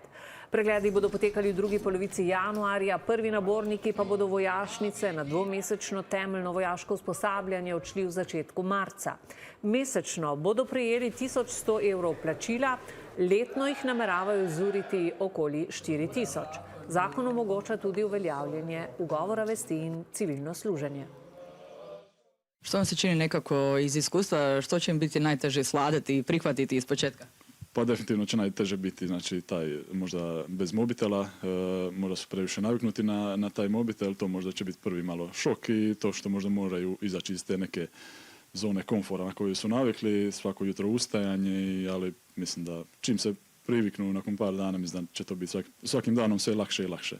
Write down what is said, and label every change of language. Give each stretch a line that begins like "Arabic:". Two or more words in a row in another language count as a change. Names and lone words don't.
Slovenian: Pregledi bodo potekali v drugi polovici januarja, prvi naborniki pa bodo vojašnice na dvomesečno temeljno vojaško usposabljanje odšli v začetku marca. Mesečno bodo prejeli 1100 evrov plačila, letno jih nameravajo zuriti okoli 4000. Zakon omogoča tudi uveljavljanje ugovora vesti in civilno služenje.
Croatian: Što vam se čini nekako iz iskustva, što će im biti najteže svladati i prihvatiti iz početka? Pa definitivno će najteže biti, znači taj možda bez mobitela, možda su previše naviknuti na taj mobitel, to možda će biti prvi malo šok i to što možda moraju izaći iz te neke zone komfora na koju su navikli, svako jutro ustajanje, ali mislim da čim se priviknu nakon par dana, mislim da će to biti svakim danom sve lakše i lakše.